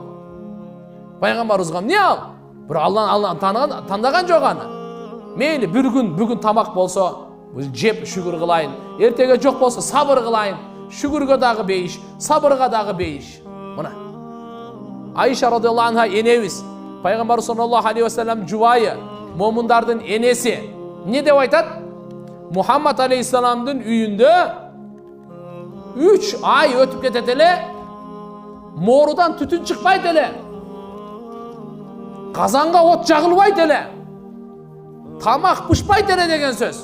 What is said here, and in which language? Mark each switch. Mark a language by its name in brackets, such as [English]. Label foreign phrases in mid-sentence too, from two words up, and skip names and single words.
[Kyrgyz] Пайгамбарыбызга эмне ал? Бирок Алланы тандаган жок аны. Мейли бүгүн тамак болсо, жеп шүгүр кылайын. Эртеге жок болсо сабыр кылайын. Шүгүргө дагы бейиш, сабырга дагы бейиш. Мына. Айша [Arabic] رضي الله عنها [Kyrgyz] энебиз, Пайгамбар [Arabic] صلى الله عليه وسلم [Kyrgyz] жубайы, момундардын энеси. Не деп айтат? Мухаммад алейхиссаламдын үйүндө 3 ай өтүп кетет эле, моорудан түтүн чыкпайт эле. Казанга от жагылбайт эле. Тамак пышпайт эле деген сөз.